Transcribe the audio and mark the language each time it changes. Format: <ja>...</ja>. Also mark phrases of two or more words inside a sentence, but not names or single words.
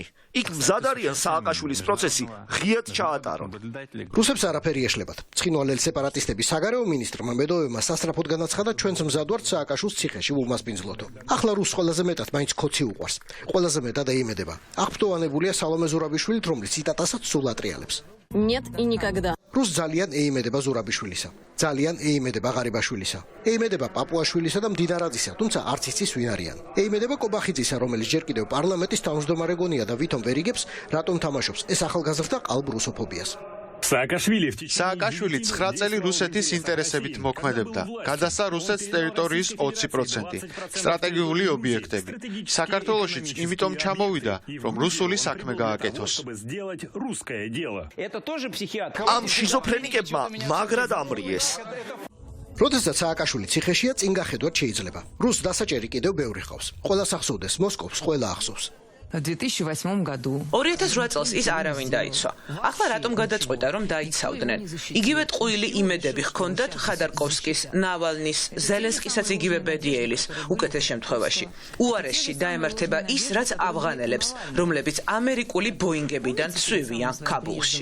<ka>იქ მზად არიან სააკაშვილის პროცესი ღიად ჩაატარონ. რუსებს არაფერი ეშლებათ. ცხინვალელ სეპარატისტების საგარეო მინისტრმა მედოვებმა სასწრაფოდ განაცხადა, ჩვენც მზად ვართ სააკაშვილს ციხეში ვუმასპინძლოთო. ახლა რუსს ყველაზე მეტად მაინც ქოცი უყვარს. ყველაზე მეტად ეიმედება. აღფრთოვანებულია სალომე ზურაბიშვილით, რომელიც იტატასაც სულ ატრიალებს.</ka> <ru>нет и никогда.</ru> <ka>რუს ძალიან ეიმედება ზურაბიშვილისა. ძალიან ეიმედება ღარიბაშვილისა. ეიმედება პაპუაშვილისა და მდინარაძისა, თუმცა არც იცის ვინ არიან. ეიმედება კობახიძისა, რომელიც ჯერ კიდევ პარლამენტის თავმჯდომარე გონია და ვითომ ვერ იგებს, რატომ თამაშობს ეს ახალგაზრდა ყალბ რუსოფობიას. სააკაშვილი 9 წელი რუსეთის ინტერესებით მოქმედებდა. გადასცა რუსეთის ტერიტორიის 20%. სტრატეგიული ობიექტები. საქართველოშიც იმიტომ ჩამოვიდა, რომ რუსული საქმე გააკეთოს. ამ შიზოფრენიკებმა მაგრა დამრიეს. როდესაც სააკაშვილი ციხეშია, წინ გახედვათ შეიძლება. რუს დასაჭერი კიდევ ბევრი ხავს. ყველას ახსოვდეს, მოსკოვს ყველა ახსოვს.</ka> <ru>В 2008 году</ru> <ka>2008 წელს ის არავინ დაიცვა. ახლა რატომ გადაწყვეტა, რომ დაიცავდნენ? იგივე ტყუილი იმედები ჰქონდათ ხადარკოვსკის, ნავალნის, ზელენსკისაც იგივე ბედიელის, უკეთეს შემთხვევაში. უარესში დაემართება ის, რაც ავღანელებს, რომლებიც ამერიკული ბოინგებიდან ცვივიან ქაბულში.</ka>